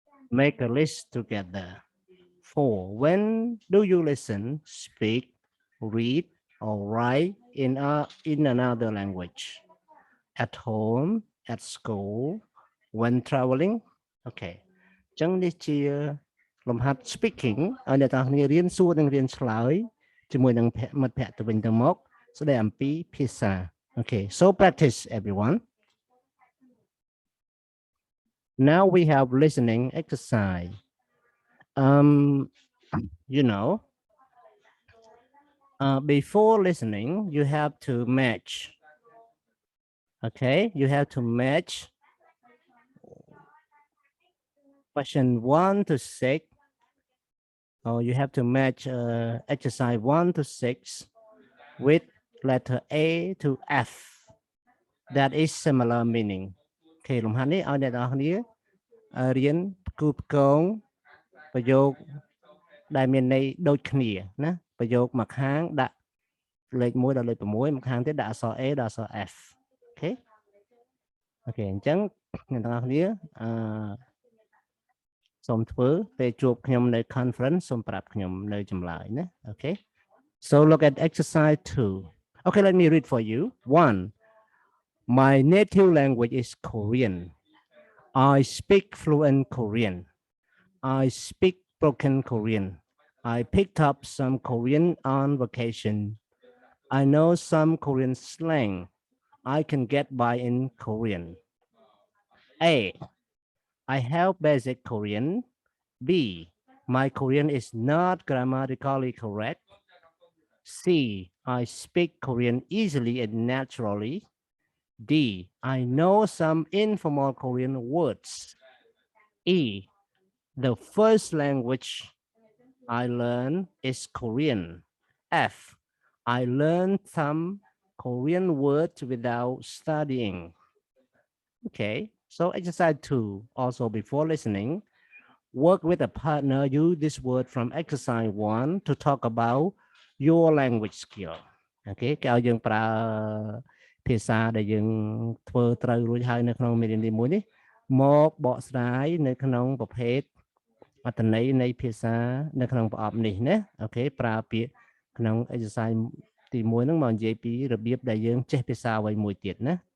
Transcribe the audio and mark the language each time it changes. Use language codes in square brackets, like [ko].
[en] Make a list together. 4. When do you listen, speak, read, or write in another language? At home, at school, when traveling? Okay. [km] អញ្ចឹងនេះជាលំហាត់ speaking ឲ្យអ្នកទាំងគ្នារៀនសួរនិងរៀនឆ្លើយជាមួយនឹងមិត្តភ័ក្តិទៅវិញទៅមកស្ដីអំពីភាសា [en] Okay, so practice everyone. Now we have listening exercise. You know, before listening, you have to match. Okay, you have to match question 1 to 6. Or you have to match exercise 1 to 6 with letter A to F. That is similar meaning. [km] Okay, លំហាត់នេះឲ្យអ្នកនរគ្នារៀនគូផ្គងប្រយោគដែលមានន័យដូចគ្នាណាប្រយោគមួយខាងដាក់លេខ1ដល់លេខ6មួយខាងទៀតដាក់អក្សរ A ដល់អក្សរ F. Okay. Okay, អញ្ចឹងអ្នកនរគ្នាសូមធ្វើពេលជួបខ្ញុំនៅ conference សូមប្រាប់ខ្ញុំនៅចម្លើយណា Okay. [en] So look at exercise 2. Okay, let me read for you. 1. My native language is Korean. I speak fluent Korean. I speak broken Korean. I picked up some Korean on vacation. I know some Korean slang. I can get by in Korean. A. I have basic Korean. B. My Korean is not grammatically correct. C. I speak Korean easily and naturally. D. I know some informal Korean words. E. The first language I learned is Korean. F. I learned some Korean words without studying. Okay, so exercise 2. Also before listening, work with a partner. Use this word from exercise 1 to talk about your language skill. [km] Okay, គេឲ្យយើងប្រើភាសាដែលយើងធ្វើត្រូវរួចហើយនៅក្នុងមេរៀនទី1នេះមកបកស្រាយនៅក្នុងប្រភេទអត្ថន័យនៃភាសានៅក្នុងប្រអប់នេះណាអូខេប្រើពាក្យក្នុង exercise ទី1ហ្នឹងមកនិយាយពីរបៀបដែលយើងចេះភាសាអ្វីមួយទៀតណា